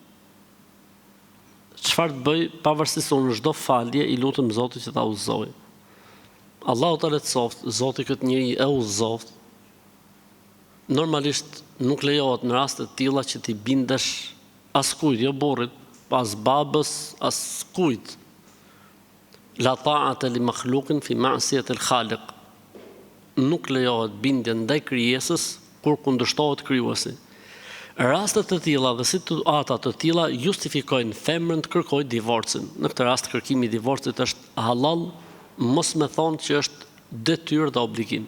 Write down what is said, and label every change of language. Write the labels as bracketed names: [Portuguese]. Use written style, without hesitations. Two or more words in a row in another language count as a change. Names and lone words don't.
[Albanian] Çfarë të bëj, pavarësisht se unë çdo falje i lutem Zotit që ta udhëzoj. Allahu ta lehtësoft, Zoti këtë njeri e udhëzoft. Normalisht nuk lejohet në raste të tilla që ti bindesh askujt, jo burrit, as babës, as kujt. [Arabic] لا طاعة لمخلوق في معصية الخالق. [Albanian] Nuk lejohet bindje ndaj krijesës kur kundërshtohet krijuesi. Rastet të tilla dhe situata të tilla justifikojnë femrën të kërkojë divorcin. Në këtë rast kërkimi i divorcit është halal, mos me thonë që është detyrë dhe obligim.